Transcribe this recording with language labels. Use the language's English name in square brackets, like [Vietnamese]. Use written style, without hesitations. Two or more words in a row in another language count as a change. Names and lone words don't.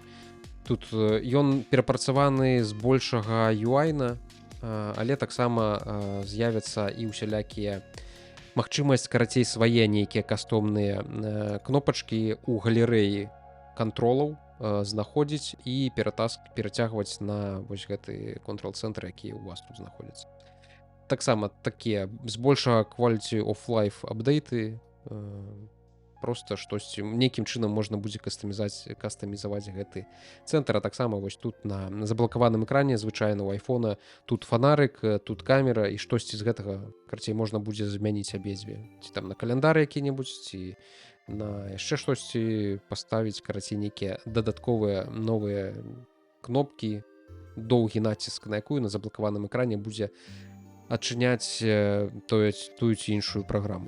[Belarusian] Тут ён перапрацаваны з большага UI-на, але таксама з'явяцца і ўсялякія магчымасць, карацей, свае нейкія кастомныя кнопачкі ў галерэі кантролаў знаходзіць і перацягваць на вось гэты контрол-цэнтр, які у вас тут знаходзіцца. Таксама такія збольшага [English] quality of life [Belarusian] апдейты, просто штосьці нейкім чынам можна будзе кастамізаваць гэты цэнтр. А таксама вось тут на заблакаваным экране звычайна у айфона тут фонарык, тут камера, і штосьці з гэтага, карцей, можна будзе змяніць абедзве, ці там на каляндар які-небудзь, ці на яшчэ штосьці паставіць, карацей, нейкія дадатковыя новыя кнопкі, доўгі націск на якую на заблакаваным экране будзе адчыняць тую ці іншую праграму.